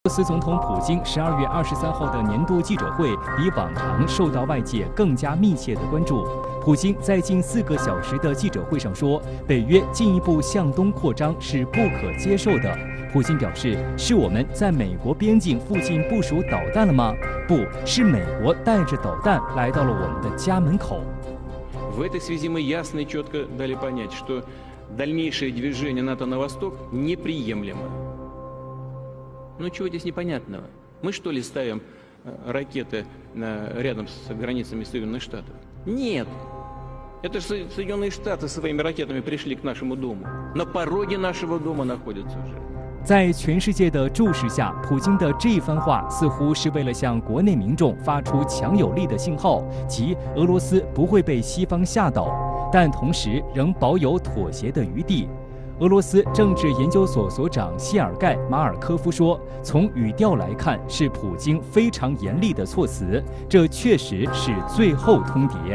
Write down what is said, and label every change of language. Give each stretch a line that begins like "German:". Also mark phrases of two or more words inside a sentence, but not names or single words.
Chinese: 俄罗斯总统普京12月23号的年度记者会比往常受到外界更加密切的关注。普京在近4个小时的记者会上说，北约进一步向东扩张是不可接受的。普京表示，是我们在美国边境附近部署导弹了吗？不是，美国带着导弹来到了我们的家门口。
Russian: В этой связи мы ясно и четко дали понять, что дальнейшее движение НАТО на восток неприемлемо. Ну чего здесь непонятного? Мы что ли ставим ракеты рядом с границами Соединенных Штатов? Нет. Это же Соединенные Штаты своими ракетами пришли к нашему дому. На пороге нашего дома находятся уже.
Chinese: 在全世界的注视下，普京的这番话似乎是为了向国内民众发出强有力的信号，即俄罗斯不会被西方吓倒，但同时仍保有妥协的余地。俄罗斯政治研究所所长谢尔盖·马尔科夫说：“从语调来看，是普京非常严厉的措辞，这确实是最后通牒。”